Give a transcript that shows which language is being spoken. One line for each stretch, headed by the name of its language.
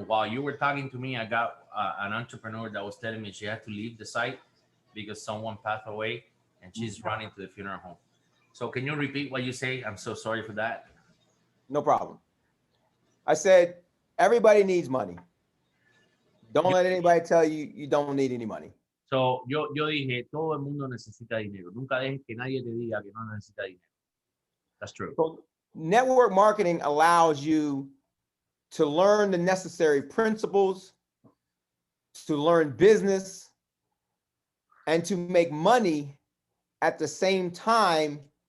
English: While you were talking to me, I got an entrepreneur that was telling me she had to leave the site because someone passed away and she's running to the funeral home. So can you repeat what you say? I'm so sorry for that. No problem. I said, everybody needs money. Don't let anybody tell you you don't need any money.
Spanish: So yo dije, todo el mundo necesita dinero. Nunca dejes que nadie te diga que no necesita dinero.
English: That's true. So network marketing allows you to learn the necessary principles, to learn business, and to make money at the same time.